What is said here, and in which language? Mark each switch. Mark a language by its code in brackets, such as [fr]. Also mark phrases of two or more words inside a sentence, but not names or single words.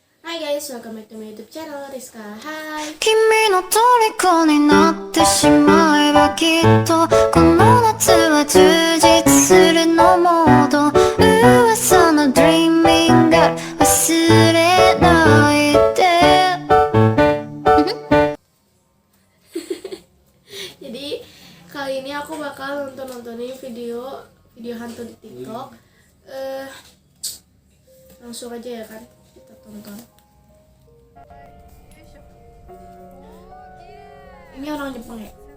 [en] Hai guys, welcome back to my YouTube channel, Rizka. Hai. [ja] 君の虜になってしまえばきっとこの夏は充実するのモード噂の [en] Dreaming Girl [ja] 忘れないで [id] Jadi kali ini aku bakal nontonin video hantu di TikTok. Langsung aja ya kan, kita tonton. Ini orang Jepang ya?